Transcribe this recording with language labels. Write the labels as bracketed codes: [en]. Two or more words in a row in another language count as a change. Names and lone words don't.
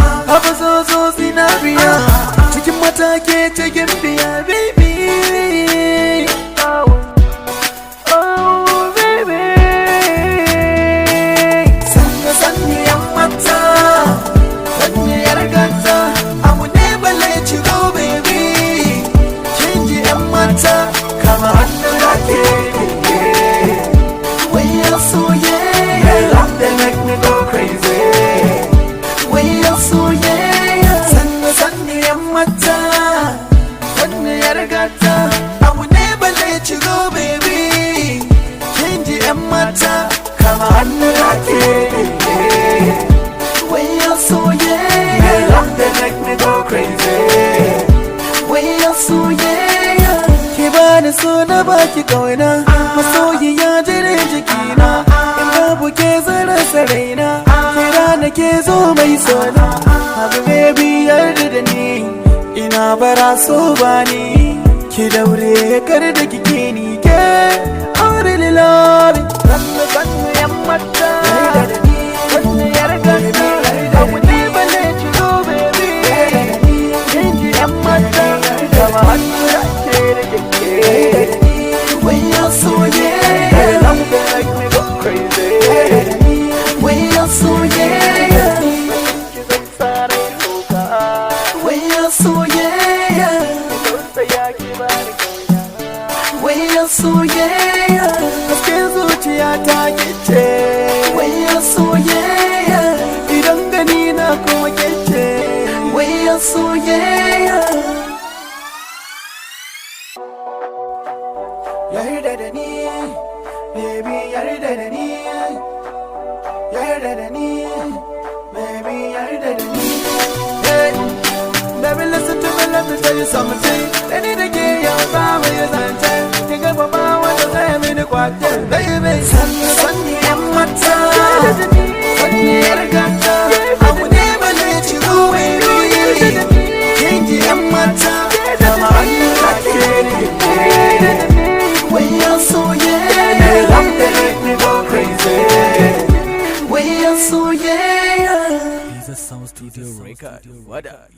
[ha] Haba, zo, zo, zinariya, cikin mata ke ce gimbiya, baby. Oh, baby. Sannu, sannu, 'yan mata. Sannu, 'yar gata. Abu ne balle ci go, baby. Kin ji, 'yan mata, kama hannu na ke, Wai ya soyayya. [en] Your love, they make me go crazy. [ha] Wai ya soyayya. Sannu, sannu, 'yan mata. Sannu, 'yar gata. Abu ne balle ci go, baby. Kin ji, 'yan mata, kama hannu na ke, Wai ya soyayya. [en] Your love, they make me go crazy. [ha] Wai ya soyayya. Ki bani so, na baki kauna. Masoyiya, jinin jikina. In babu ke, zan rasa raina. Kira na ke, zo mai sona. Habu, baby, yarda da ni. Ina bara, so ba ni. Ki daure, kar da ki ki ni ke. Aure, ni love. Sannu, sannu, 'yan mata. Yarda da ni. Sannu, 'yar gata. Abu ne balle ci go, baby. Kin ji, 'yan mata. Kama hannu na ke da ke. Wai ya soyayya. [en] Your love, they make me go crazy. [ha] Wai ya soyayya. Wai ya soyayya. Wai ya soyayya. Hasken zuciya ta gice. Wai ya soyayya. Idan gani na kuma kece. Wai ya soyayya. Yarda da ni, baby, yarda da ni. Yarda da ni, baby, yarda da ni. [en] Hey, baby, listen to me, let me tell you something. They need to get your power, your sunshine. Think of a power, [ha] wanda zai mini kwace. Baby, sannu, sannu, 'yan mata. Sannu, 'yar gata. Abu ne balle ci go, baby. Kin ji, 'yan mata. Kama hannu na ke. Wai ya soyayya. [en] Your love, they make me go crazy. [ha] Wai ya soyayya. [en] Sound Studio Record. What up?